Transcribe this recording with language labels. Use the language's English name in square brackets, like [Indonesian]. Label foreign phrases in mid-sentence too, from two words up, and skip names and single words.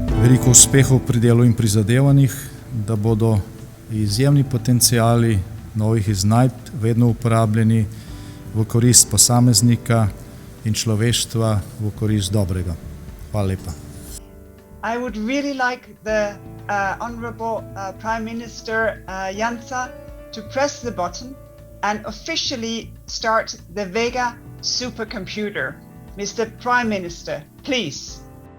[Slovenian] veliko uspehov pri delu in prizadevanjih, da bodo izjemni potenciali novih iznajdb vedno uporabljeni v korist posameznika in človeštva, v korist dobrega. Hvala lepa. [English] I would really like the Honorable Prime Minister Janša to press the button and officially start the Vega supercomputer. Mr. Prime Minister, please.